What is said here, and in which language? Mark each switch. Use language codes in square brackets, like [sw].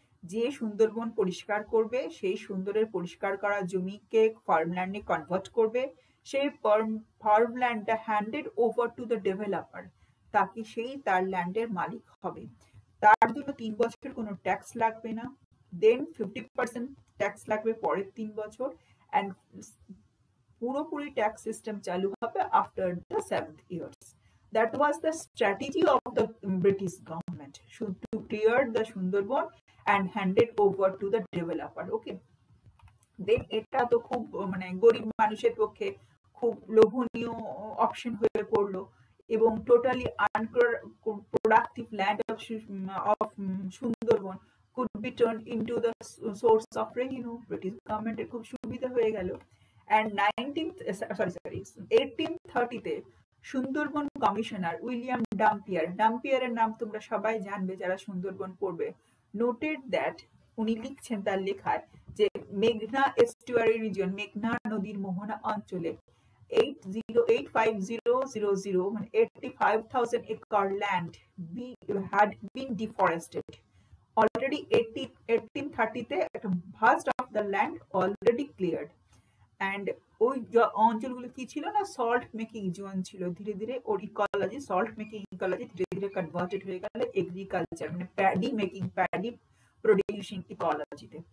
[bn] যে সুন্দরবন পরিষ্কার করবে সেই সুন্দরের পরিষ্কার করা জমিকে ফার্মল্যান্ডে কনভার্ট করবে, সেই ফার্মল্যান্ডটা [en] handed over to the developer, [bn] তাকে সেই তার ল্যান্ডের মালিক হবে। তার জন্য 3 বছর কোনো ট্যাক্স লাগবে না, দেন 50% ট্যাক্স লাগবে পরের 3 বছর, অ্যান্ড পুরোপুরি ট্যাক্স সিস্টেম চালু হবে [en] After the 7th years. That was the strategy of the British government to clear the Sundarban and hand it over to the developer. [bn] Okay, দেন এটা তো খুব মানে গরিব মানুষের পক্ষে খুব লোভনীয় অপশন হয়ে পড়লো, এবং totally unproductive land of Sundarban [en] could be turned into the source of revenue. [bn] British গভর্নমেন্টের খুব সুবিধা হয়ে গেল। and 1830-তে সুন্দরবন কমিশনার উইলিয়াম ডাম্পিয়ারের নাম তোমরা সবাই জানবে যারা সুন্দরবন পড়বে, [en] noted that, [bn] উনি লিখছেন তার লেখায় যে মেঘনা এস্টুয়ারি রিজন, মেঘনা নদীর মোহনা অঞ্চলে 85,000 মানে [en] 85,000 acre land had been deforested. Already 1830-তে [bn] একটা [en] vast of the land already cleared. [bn] And ওই অঞ্চলগুলো কি ছিল না, সল্ট মেকিং জোন ছিল। ধীরে ধীরে ওর ইকোলজি, সল্ট মেকিং ইকোলজি ধীরে ধীরে কনভার্টেড হয়ে গেল এগ্রিকালচার মানে প্যাডি মেকিং, প্যাডি প্রোডিউসিং ইকোলজিতে।